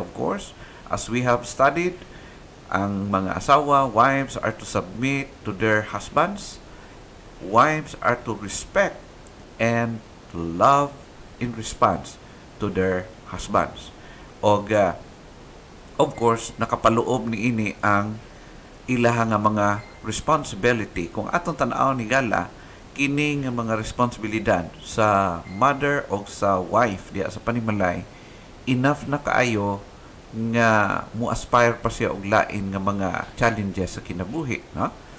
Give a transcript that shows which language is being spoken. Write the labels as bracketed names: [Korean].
[English] Of course, as we have studied, [Cebuano] ang mga asawa, [English] wives are to submit to their husbands. Wives are to respect and to love in response to their husbands. [Cebuano] Og of course, nakapaloob ni ini ang ilaha nga mga responsibility. Kung atong tan-aw ni gala, kini nga mga responsibilidad sa mother o sa wife diya sa panimalay, enough na kaayo nga mu-aspire pa siya og lain nga mga challenges sa kinabuhi, no?